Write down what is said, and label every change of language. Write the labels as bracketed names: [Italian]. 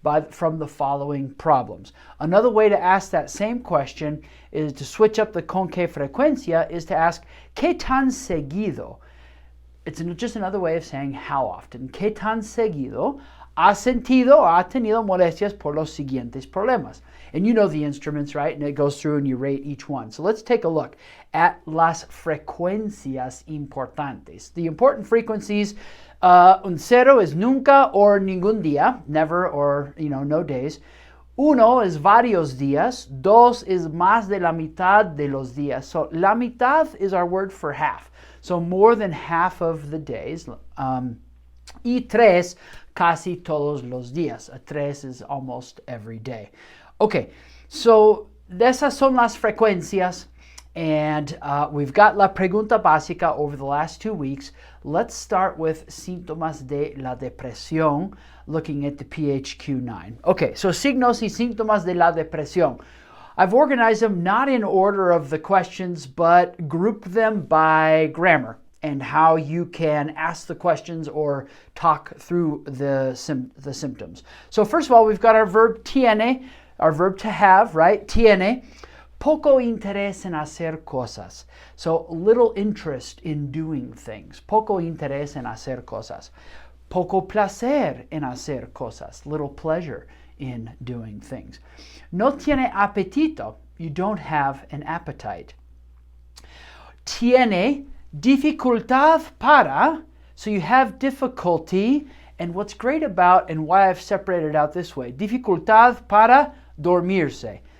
[English] From the following problems. Another way to ask that same question is to switch up the [Spanish] con qué frecuencia [English] is to ask [Spanish] ¿qué tan seguido? [English] It's just another way of saying how often. [Spanish] ¿Qué tan seguido has sentido o ha tenido molestias por los siguientes problemas? [English] And you know the instruments, right? And it goes through and you rate each one. So let's take a look at [Spanish] las frecuencias importantes. [English] The important frequencies, [Spanish] un cero [English] is [Spanish] nunca [English] or [Spanish] ningún día, [English] never or, no days. [Spanish] Uno is varios días. Dos is más de la mitad de los días. [English] So [Spanish] la mitad [English] is our word for half. So more than half of the days. [Spanish] Y tres, casi todos los días. [English] A tres is almost every day. [Spanish] Okay, so esas son las frecuencias. [English] And we've got [Spanish] la pregunta básica [English] over the last 2 weeks. Let's start with [Spanish] síntomas de la depresión, [English] looking at the PHQ-9. [Spanish] Okay, so signos y síntomas de la depresión. [English] I've organized them not in order of the questions, but grouped them by grammar and how you can ask the questions or talk through the symptoms. So first of all, we've got our verb tiene, our verb to have, right? [Spanish] Tiene. Poco interés en hacer cosas. [English] So little interest in doing things. [Spanish] Poco interés en hacer cosas. Poco placer en hacer cosas. [English] Little pleasure in doing things. [Spanish] No tiene apetito. [English] You don't have an appetite. [Spanish] Tiene dificultad para. [English] So you have difficulty. And what's great about, and why I've separated it out this way, [Spanish] dificultad para dormirse.